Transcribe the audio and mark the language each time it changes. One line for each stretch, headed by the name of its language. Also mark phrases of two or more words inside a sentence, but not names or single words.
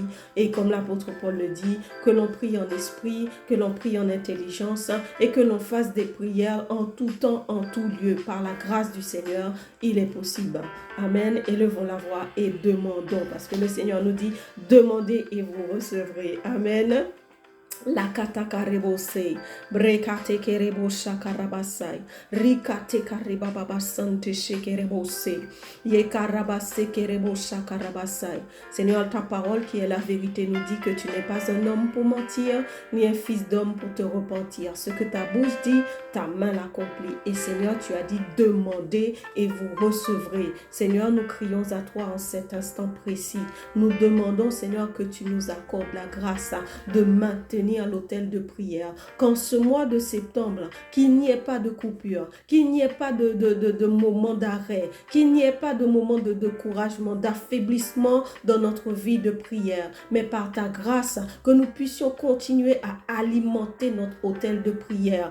French: Et comme l'apôtre Paul le dit, que l'on prie en esprit, que l'on prie en intelligence et que l'on fasse des prières en tout temps, en tout lieu. Par la grâce du Seigneur, il est possible. Amen. Élevons la voix et demandons, parce que le Seigneur nous dit, demandez et vous recevrez. Amen. La katakarebose, brekate kerebo shakarabasai, rikate karebababasante shekerebose, yekarabase kerebo shakarabasai. Seigneur, ta parole qui est la vérité nous dit que tu n'es pas un homme pour mentir, ni un fils d'homme pour te repentir. Ce que ta bouche dit, ta main l'accomplit. Et Seigneur, tu as dit demandez et vous recevrez. Seigneur, nous crions à toi en cet instant précis. Nous demandons, Seigneur, que tu nous accordes la grâce de maintenir à l'autel de prière, qu'en ce mois de septembre, qu'il n'y ait pas de coupure, qu'il n'y ait pas de moment d'arrêt, qu'il n'y ait pas de moment de découragement, d'affaiblissement dans notre vie de prière, mais par ta grâce, que nous puissions continuer à alimenter notre autel de prière.